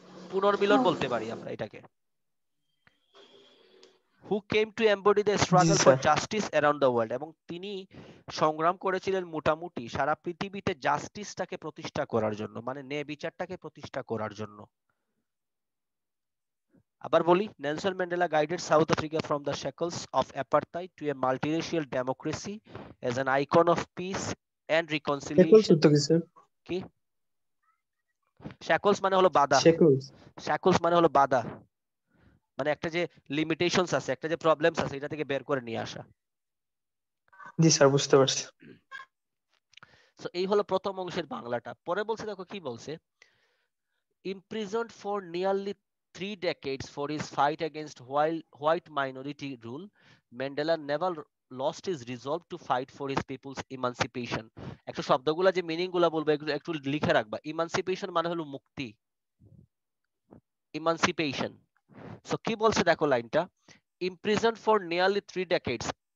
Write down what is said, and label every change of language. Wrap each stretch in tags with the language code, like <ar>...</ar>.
<bn>পুনর্মিলন বলতে পারি আমরা এটাকে।</bn> <en>who came to embody the</en> <bn>G</bn> <en>struggle for</en> <bn>sir.</bn> <en>justice around the world,</en> <bn>এবং তিনি সংগ্রাম করেছিলেন মোটামুটি সারা পৃথিবীতে জাস্টিসটাকে প্রতিষ্ঠা করার জন্য, মানে ন্যায় বিচারটাকে প্রতিষ্ঠা করার জন্য। আবার বলি,</bn> <en>Nelson Mandela guided South Africa from the shackles of apartheid to a multiracial democracy as an icon of peace and shackles reconciliation.</en> <bn>তো কি স্যার? কি শ্যাকলস মানে হলো বাধা,</bn> <en>Shackles.</en> <bn>শ্যাকলস মানে হলো বাধা, মানে একটা যে লিমিটেশনস আছে, একটা যে প্রবলেমস আছে, এটা থেকে বের করে নিয়ে আসা। জি স্যার, বুঝতে পারছি। সো এই হলো প্রথম অংশের বাংলাটা। পরে বলছে, দেখো কি বলছে,</bn> <en>imprisoned for nearly 3 decades for his fight against white minority rule, Mandela never lost his resolve to fight for his people's emancipation.</en> <bn>একটু শব্দগুলা যে মিনিং গুলা বলবো এগুলো একটু লিখে রাখবা। ইমানসিপেশন মানে হলো মুক্তি, ইমানসিপেশন।</bn> <en>so</en> <bn>কি বলছে দেখো লাইনটা,</bn> <en>imprisoned for nearly 3 decades.</en>